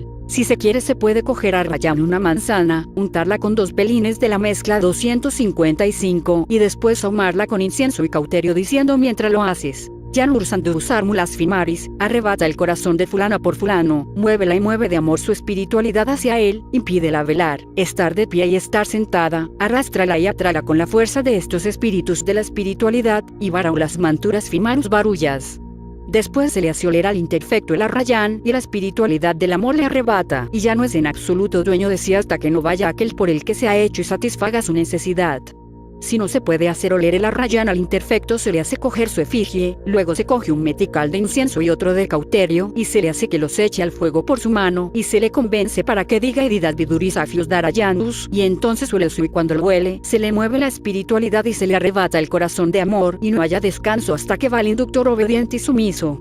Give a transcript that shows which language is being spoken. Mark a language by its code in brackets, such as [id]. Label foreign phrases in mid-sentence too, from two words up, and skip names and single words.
[es] Si se quiere, se puede coger a rayar una manzana, untarla con 2 pelines de la mezcla 255 y después ahumarla con incienso y cauterio diciendo mientras lo haces: Yanur Sandu usar mulas fimaris, arrebata el corazón de fulana por fulano, muévela y mueve de amor su espiritualidad hacia él, impídela velar, estar de pie y estar sentada, arrástrala y atráela con la fuerza de estos espíritus de la espiritualidad, y varaulas manturas fimarus barullas. Después se le hace oler al imperfecto el arrayán, y la espiritualidad del amor le arrebata, y ya no es en absoluto dueño de sí hasta que no vaya aquel por el que se ha hecho y satisfaga su necesidad. Si no se puede hacer oler el arrayán al imperfecto, se le hace coger su efigie, luego se coge un metical de incienso y otro de cauterio, y se le hace que los eche al fuego por su mano, y se le convence para que diga Edidat Vidurisafius Darayanus, y entonces huele su, y cuando lo huele, se le mueve la espiritualidad y se le arrebata el corazón de amor, y no haya descanso hasta que va el inductor obediente y sumiso.